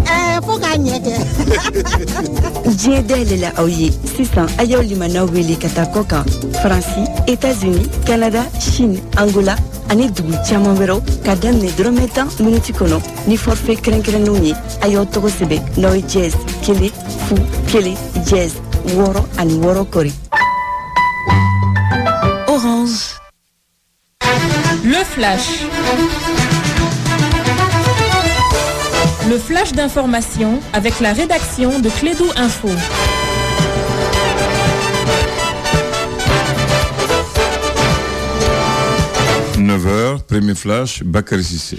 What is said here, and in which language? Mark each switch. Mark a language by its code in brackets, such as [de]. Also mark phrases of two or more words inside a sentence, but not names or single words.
[bm] Fo k'a ɲɛ kɛ. Diɲɛ dayɛlɛla aw ye sisan a y'aw limanaw wele ka taa kɔ kan Faransi, États-Unis, Canada, Chine, Angola ani dugu caman wɛrɛw ka daminɛ dɔrɔmɛ 10 minutes kɔnɔ ni forfait kɛrɛnkɛrɛnnenw ye a y'aw tɔgɔ sɛbɛn n'aw ye jazz 1 fu 1 jazz 6 ani 6 kɔri. Orange. [fr] Le flash. Le flash d'information avec la rédaction de Clédou Info. 9h, premier flash, Bakary Sissé.